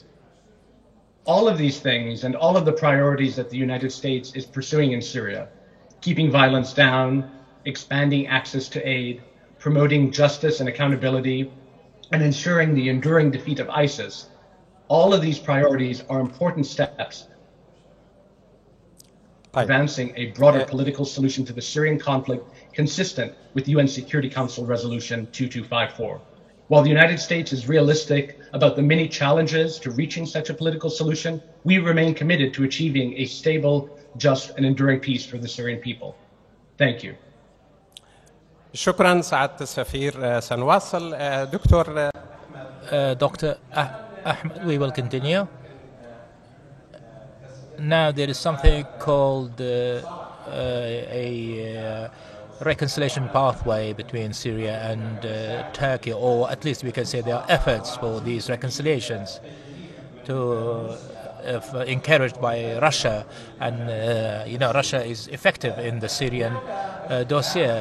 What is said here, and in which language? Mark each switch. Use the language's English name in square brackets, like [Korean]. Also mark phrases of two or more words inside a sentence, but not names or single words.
[English] All of these things and all of the priorities that the United States is pursuing in Syria, keeping violence down, expanding access to aid, promoting justice and accountability, and ensuring the enduring defeat of ISIS, all of these priorities are important steps advancing a broader political solution to the Syrian conflict consistent with UN Security Council Resolution 2254. While the United States is realistic about the many challenges to reaching such a political solution, we remain committed to achieving a stable, just, and enduring peace for the Syrian people. Thank you. [Arabic] شكرا سعادة السفير. سنواصل دكتور. [English] Dr. Ahmed, we will continue. Now there is something called a reconciliation pathway between Syria and Turkey, or at least we can say there are efforts for these reconciliations to encouraged by Russia, and Russia is effective in the Syrian dossier.